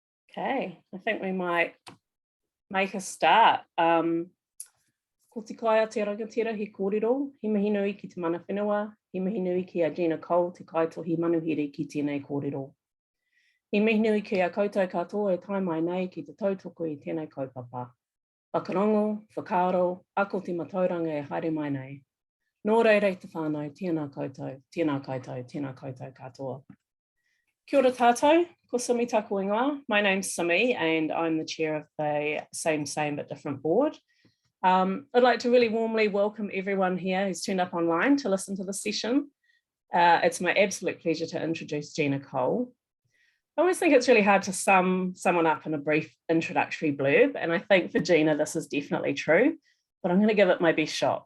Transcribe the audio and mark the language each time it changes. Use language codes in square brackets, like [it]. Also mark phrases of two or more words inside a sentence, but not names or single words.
[en] Okay, I think we might make a start. [mi] Ko te kai a te rangatira he kōrero, he mihi nui ki te mana whenua, he mihi nui ki a Gina Cole, te kaitohi manuhiri ki tēnei kōrero. He mihi nui ki a koutou katoa e tai mai nei ki te tautoko i tēnei kaupapa. Whakarongo, whakaaro, ako te matauranga e haere mai nei. Nō reirei te whānau, tēnā koutou, tēnā koutou katoa. Kia ora tātou, ko Simi taku ingoa. [en] My name's Simi and I'm the chair of the Same But Different board. I'd like to really warmly welcome everyone here who's turned up online to listen to this session. It's my absolute pleasure to introduce Gina Cole. I always think it's really hard to sum someone up in a brief introductory blurb, and I think for Gina this is definitely true, but I'm going to give it my best shot.